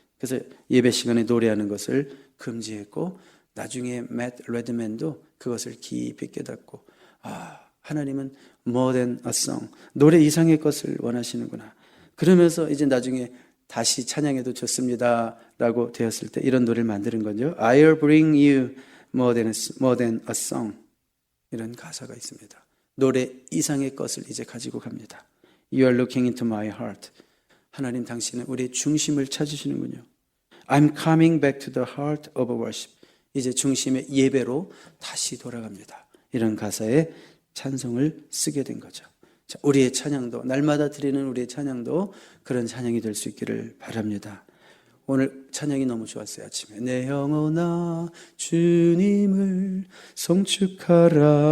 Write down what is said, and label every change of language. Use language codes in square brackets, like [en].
[ko] 그래서 예배 시간에 노래하는 것을 금지했고 나중에 맷 레드맨도 그것을 깊이 깨닫고 하나님은 [en] more than a song, [ko] 노래 이상의 것을 원하시는구나. 그러면서 이제 나중에 다시 찬양해도 좋습니다 라고 되었을 때 이런 노래를 만드는 거죠. [en] I'll bring you more than a song. [ko] 이런 가사가 있습니다. 노래 이상의 것을 이제 가지고 갑니다. [en] You are looking into my heart. [ko] 하나님 당신은 우리의 중심을 찾으시는군요. [en] I'm coming back to the heart of worship. [ko] 이제 중심의 예배로 다시 돌아갑니다. 이런 가사에 찬송을 쓰게 된 거죠. 자, 우리의 찬양도, 날마다 드리는 우리의 찬양도 그런 찬양이 될 수 있기를 바랍니다. 오늘 찬양이 너무 좋았어요. 아침에 내 영혼아 주님을 송축하라.